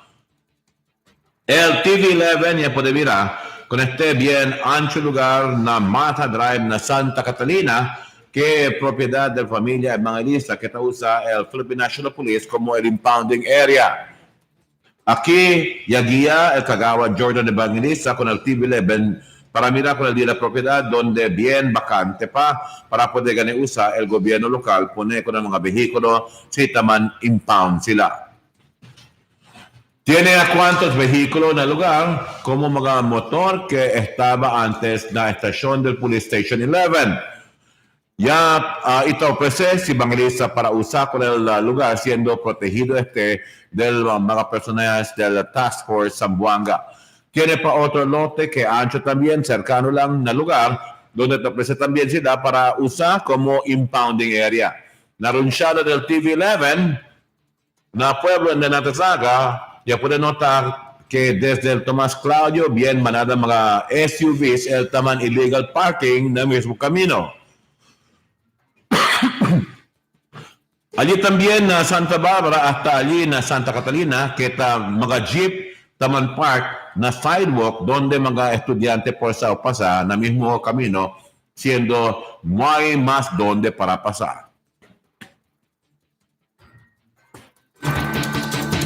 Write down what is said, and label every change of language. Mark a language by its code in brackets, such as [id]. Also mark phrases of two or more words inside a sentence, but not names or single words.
[cbk] El TV11 ya puede mirar con bien ancho lugar na Mata Drive na Santa Catalina que es propiedad de la familia Evangelista que usa el Philippine National Police como el [en] impounding area. [cbk] Aquí ya guía el Kagawa Jordan Evangelista con el TV11 para mirar con el día de la propiedad donde bien vacante para poder usar el gobierno local, poner con el mga vehículo si taman impound sila. Tiene a cuántos vehículos en el lugar como mga motor que estaba antes en la estación del Police Station 11. Ya ito ofrece si Evangelista para usar con el lugar siendo protegido del mga personas del Task Force Zamboanga. Tiene pa otro lote que ancho también, cercano lang na lugar, donde te ofrece también sila para usar como [en] impounding area. [cbk] Narunsyada del TV11, na pueblo de Natasaga, ya puede notar que desde el Tomás Claudio, bien manada mga SUVs, el taman [en] illegal parking [cbk] na mismo camino. Allí también na Santa Barbara, hasta allí na Santa Catalina, que mga jeep, taman park, na sidewalk donde mga estudiante pasa na mismo camino siendo no hay más donde para pasar.